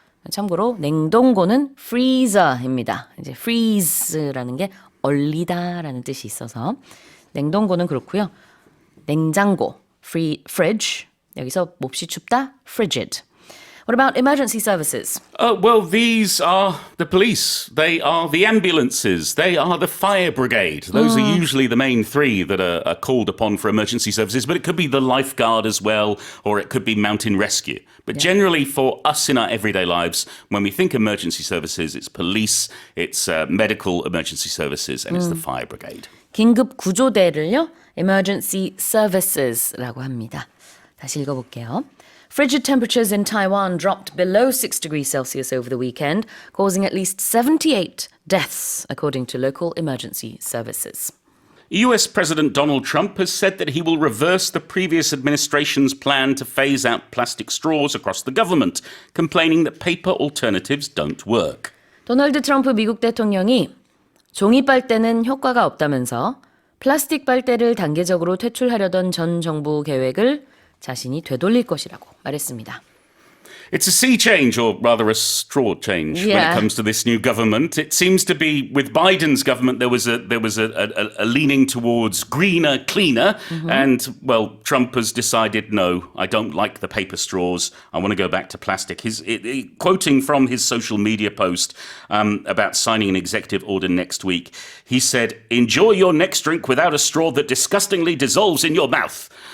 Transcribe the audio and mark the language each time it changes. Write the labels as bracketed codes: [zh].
[ko] 참고로 냉동고는 freezer입니다. 이제 freeze라는 게 얼리다라는 뜻이 있어서 냉동고는 그렇고요. 냉장고, fridge, 여기서 몹시 춥다, frigid. [en] What about emergency services? Well, these are the police. They are the ambulances. They are the fire brigade. Those are usually the main three that are called upon for emergency services, but it could be the lifeguard as well, or it could be mountain rescue. But generally for us in our everyday lives, when we think emergency services, it's police, it's medical emergency services, and it's the fire brigade. [ko] 긴급 구조대를요. emergency services라고 합니다. 다시 읽어볼게요. [en] Frigid temperatures in Taiwan dropped below 6 degrees Celsius over the weekend, causing at least 78 deaths, according to local emergency services. US President Donald Trump has said that he will reverse the previous administration's plan to phase out plastic straws across the government, complaining that paper alternatives don't work. [ko] 도널드 트럼프 미국 대통령이 종이 빨대는 효과가 없다면서 플라스틱 빨대를 단계적으로 퇴출하려던 전 정부 계획을 자신이 되돌릴 것이라고 말했습니다. [en] It's a sea change, or rather a straw change, when Yeah. it comes to this new government. It seems to be, with Biden's government, there was a leaning towards greener, cleaner, and well, Trump has decided, no, I don't like the paper straws. I want to go back to plastic. Quoting from his social media post about signing an executive order next week, he said, "Enjoy your next drink without a straw that disgustingly dissolves in your mouth."